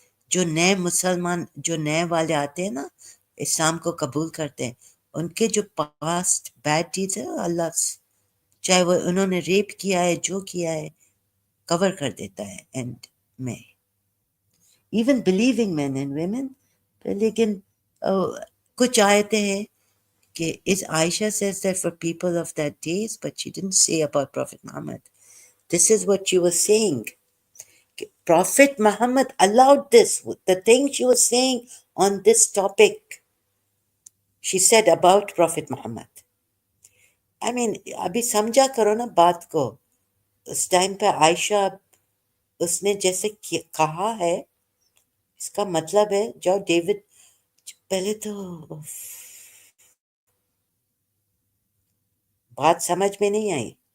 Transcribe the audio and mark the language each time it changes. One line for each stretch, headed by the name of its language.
Urdu: جو نئے مسلمان، جو نئے والے آتے ہیں نا، اسلام کو قبول کرتے ہیں، ان کے جو
English: past bad deeds
Urdu: ہیں اللہ چاہے وہ انہوں نے ریپ کیا ہے، جو کیا ہے، کور کر دیتا ہے اینڈ میں.
English: Even believing men and women.
Urdu: لیکن کچھ آیتیں ہیں کہ
English: is Aisha says that for people of that days, but she didn't say about Prophet Muhammad. This is what she was saying. Prophet Muhammad allowed this. The thing she was saying on this topic, she said about Prophet Muhammad. I mean,
Urdu: ابھی سمجھا کرو نا بات کو. اس time پہ عائشہ، اس نے جیسے کہا ہے، اس کا مطلب ہے جو ڈیوڈ پہلے تو بات سمجھ میں نہیں آئی.